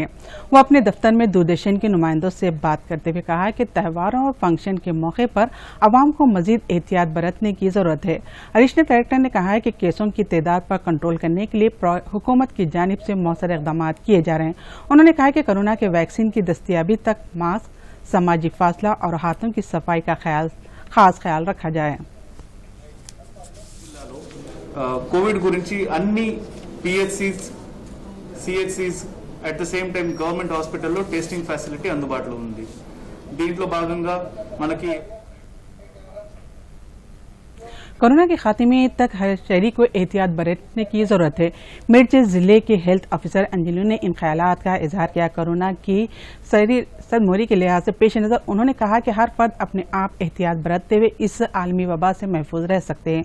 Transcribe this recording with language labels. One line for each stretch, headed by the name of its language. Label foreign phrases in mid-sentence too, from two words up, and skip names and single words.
Urdu: وہ اپنے دفتر میں دوردرشن کے نمائندوں سے بات کرتے ہوئے کہا کہ تہواروں اور فنکشن کے موقع پر عوام کو مزید احتیاط برتنے کی ضرورت ہے. ایڈیشنل کلکٹر نے کہا ہے کہ کیسوں کی تعداد پر کنٹرول کرنے کے لیے حکومت کی جانب سے مؤثر اقدامات کیے جا رہے ہیں. انہوں نے کہا کہ کورونا کے ویکسین کی دستیابی تک ماسک، سماجی فاصلہ اور ہاتھوں کی صفائی کا خاص خیال رکھا جائے.
Telugu: కోవిడ్ గురించి అన్ని PHCs, CHCs
English: at the same time government
Telugu: హాస్పిటల్లో
English: testing facility
Telugu: అందుబాటులో ఉంది. దీంట్లో భాగంగా మనకి
Urdu: کورونا کے خاتمے تک ہر شہری کو احتیاط برتنے کی ضرورت ہے. میرٹھ ضلع کے ہیلتھ آفیسر انجلو نے ان خیالات کا اظہار کیا. کورونا کی صدموری کے لحاظ سے پیش نظر انہوں نے کہا کہ ہر فرد اپنے آپ احتیاط برتتے ہوئے اس عالمی وبا سے محفوظ رہ سکتے ہیں.